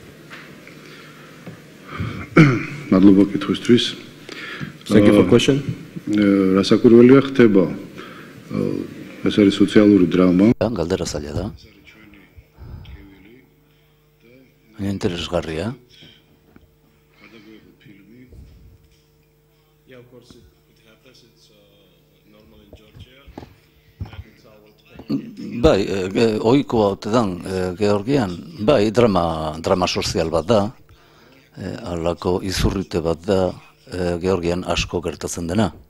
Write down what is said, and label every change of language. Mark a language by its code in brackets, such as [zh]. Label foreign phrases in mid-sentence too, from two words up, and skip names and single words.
[ka] მადლობა კითხვისთვის. [en] Thank you for question. [ka] რასაკვირველია ხდება. ეს არის სოციალური დრამა. [eu] Galdera zaila da. Interesgarria. Bai, ohikoa ote dan, Georgian, bai, drama sozial bat da, halako izurrite bat da, Georgian asko gertatzen dena.